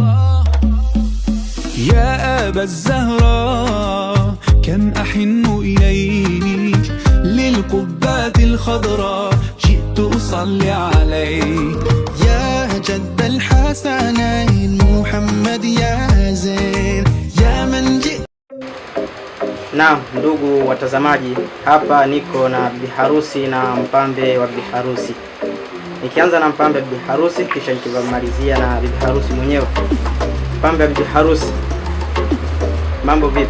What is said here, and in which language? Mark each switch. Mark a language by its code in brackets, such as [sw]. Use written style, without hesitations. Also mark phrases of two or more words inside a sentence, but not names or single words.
[ar] يا أبا الزهراء كم أحن إليك، للقبات الخضراء جئت أصلي عليك. يا جد الحسنين محمد يا زين يا من جئت. [sw] Naam, ndugu watazamaji, hapa niko na bibi harusi na mpambe wa bibi harusi. Nikianza na mpambe wa bibi harusi, kisha nikimalizia na bibi harusi mwenyewe. Mpambe wa bibi harusi, mambo vipi?